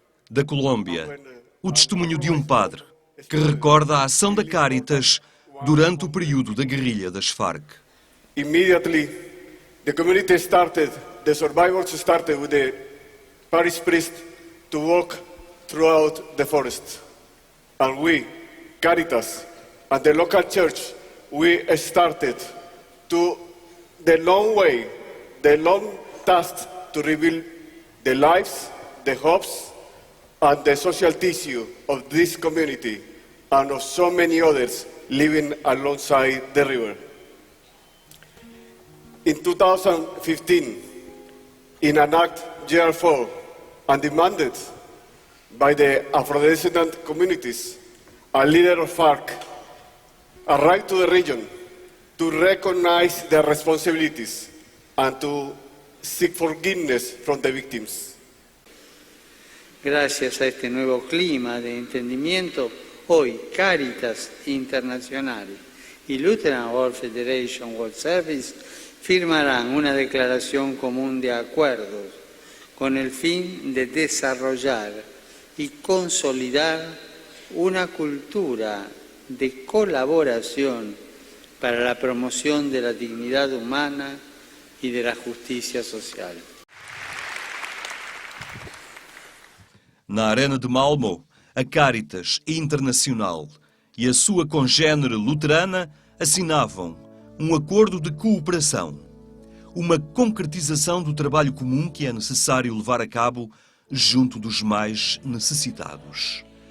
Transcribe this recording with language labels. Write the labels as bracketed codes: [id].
[pt] Da Colômbia, o testemunho de um padre que recorda a ação da Cáritas durante o período da guerrilha das Farc. [en] Immediately, the community started, the survivors started with the parish priest to walk throughout the forest. And we, Caritas, and the local church, we started to the long way, the long task to rebuild the lives, the hopes, and the social tissue of this community and of so many others living alongside the river. In 2015, in an act GR4 and demanded by the Afro-descendant communities, a leader of FARC arrived to the region to recognize their responsibilities and to seek forgiveness from the victims. [es] Gracias a este nuevo clima de entendimiento, hoy Caritas Internacional y Lutheran World Federation World Service firmarán una declaración común de acuerdos con el fin de desarrollar y consolidar una cultura de colaboración para la promoción de la dignidad humana y de la justicia social. [pt] Na Arena de Malmö, a Cáritas Internacional e a sua congénere luterana assinavam um acordo de cooperação, uma concretização do trabalho comum que é necessário levar a cabo junto dos mais necessitados.